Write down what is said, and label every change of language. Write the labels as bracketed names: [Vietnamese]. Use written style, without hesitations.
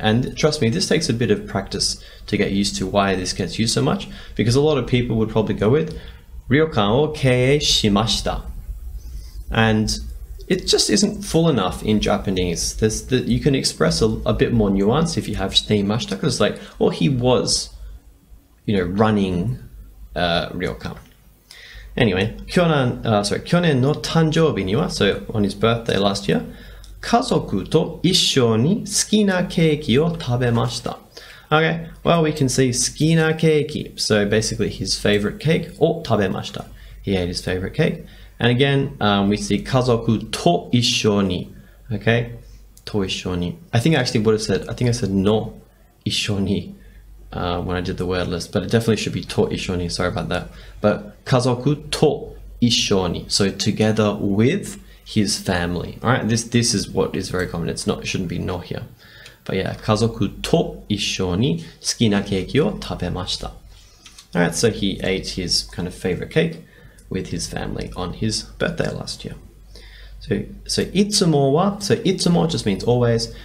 [English] And trust me, this takes a bit of practice to get used to why this gets used so much, because a lot of people would probably go with [Japanese] ryokan o keie shimashita. [English] And it just isn't full enough in Japanese. You can express a bit more nuance if you have [Japanese] shite imashita, [English] because it's like, well, he was, you know, running ryokan. Anyway, [Japanese] 去年の誕生日には, [English] so on his birthday last year, [Japanese] 家族と一緒に好きなケーキを食べました. [English] Okay, well, we can see [Japanese] 好きなケーキ. [English] So basically his favorite cake, [Japanese] を食べました. [English] He ate his favorite cake. And again, we see [Japanese] 家族と一緒に. [English] Okay, [Japanese] と一緒に. [English] I think I actually would have said, I think I said [Japanese] の一緒に [English] when I did the word list, but it definitely should be と一緒に. Sorry about that. But [Japanese] 家族と一緒に. [English] So together with his family. All right, this is what is very common. It shouldn't be no here. But yeah, [Japanese] 家族と一緒に好きなケーキを食べました. [English] All right, so he ate his kind of favorite cake with his family on his birthday last year. So [Japanese] いつもは, [English] so [Japanese] いつも [English] just means always.